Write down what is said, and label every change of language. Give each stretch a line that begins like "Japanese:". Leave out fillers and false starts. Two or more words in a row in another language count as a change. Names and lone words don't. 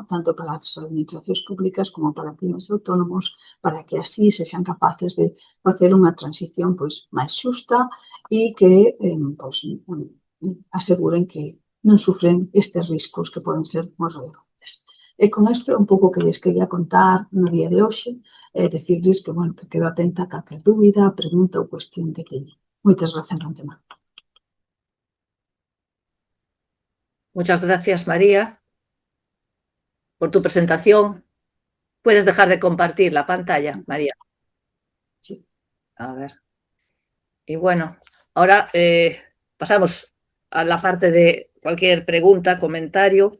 Galician: Tanto para as administracións públicas como para pymes autónomos, para que así sexan capaces de facer unha transición pois máis xusta e que pois, aseguren que non sufren estes riscos que poden ser moi relevantes. E con isto un pouco que les quería contar no día de hoxe,
Spanish: decirles que,
Galician: bueno, que quedo atenta a calquer dúbida, pregunta ou cuestión que teña. Moitas grazas, antemano.
Spanish: Muchas gracias, María, por tu presentación. Puedes dejar de compartir la pantalla, María. Sí. A ver. Y bueno, ahora pasamos a la parte de cualquier pregunta, comentario.